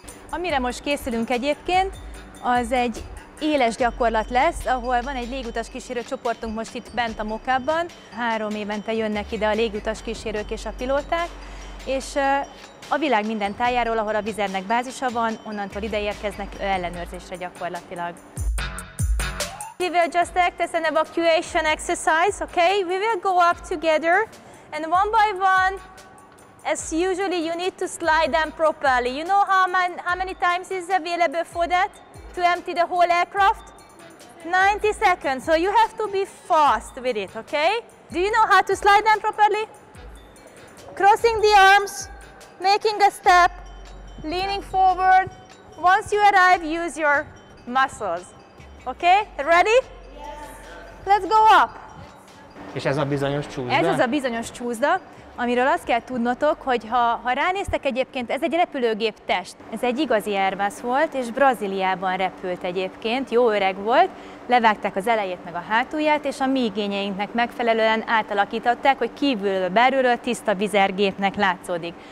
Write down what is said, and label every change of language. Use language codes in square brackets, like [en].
[hu] Amire most készülünk egyébként, az egy éles gyakorlat lesz, ahol van egy légutas kísérő csoportunk most itt bent a mock-upban. 3 évente jönnek ide a légutas kísérők és a pilóták, és a világ minden tájáról, ahol a Wizz Airnek bázisa van, onnantól ide érkeznek ellenőrzésre gyakorlatilag. [en] We will just act as an evacuation exercise, okay? We will go up together and one by one, as usually you need to slide them properly. You know how many times is available for that? To empty the whole aircraft? 90 seconds, so you have to be fast with it, okay? Do you know how to slide them properly? Crossing the arms, making a step, leaning forward. Once you arrive, use your muscles. Okay, ready? Yes. Let's go up. [hu] És ez a bizonyos csúszda? Ez az a bizonyos csúszda, amiről azt kell tudnotok, hogy ha ránéztek egyébként, ez egy repülőgép test. Ez egy igazi Airbus volt, és Brazíliában repült egyébként, jó öreg volt, levágták az elejét meg a hátulját, és a mi igényeinknek megfelelően átalakították, hogy kívülről, belülről tiszta Wizz Air gépnek látszódik.